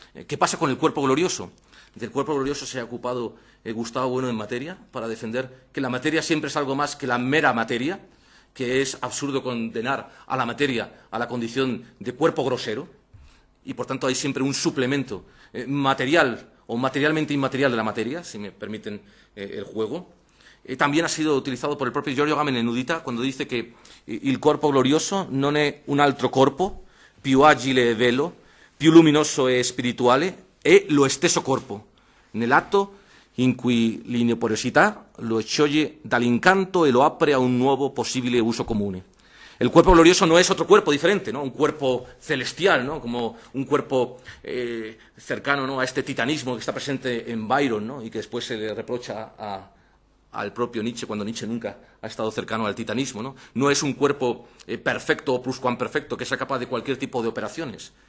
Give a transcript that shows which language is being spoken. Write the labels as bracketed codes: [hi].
[es] ¿Qué pasa con el cuerpo glorioso? Del cuerpo glorioso se ha ocupado Gustavo Bueno en Materia, para defender que la materia siempre es algo más que la mera materia, que es absurdo condenar a la materia a la condición de cuerpo grosero, y por tanto hay siempre un suplemento material o materialmente inmaterial de la materia, si me permiten el juego. También ha sido utilizado por el propio Giorgio Agamben en Nudità, cuando dice que [it] il corpo glorioso non è un altro corpo, più agile e velo, più luminoso e spirituale, è lo stesso corpo, nell'atto in cui l'inoperiosità lo scioglie dall'incanto e lo apre a un nuovo possibile uso comune. [es] El cuerpo glorioso no es otro cuerpo diferente, ¿no? Un cuerpo celestial, ¿no? Como un cuerpo cercano, ¿no?, a este titanismo que está presente en Byron, ¿no?, y que después se le reprocha al propio Nietzsche, cuando Nietzsche nunca ha estado cercano al titanismo, ¿no? No es un cuerpo perfecto o pluscuamperfecto que sea capaz de cualquier tipo de operaciones.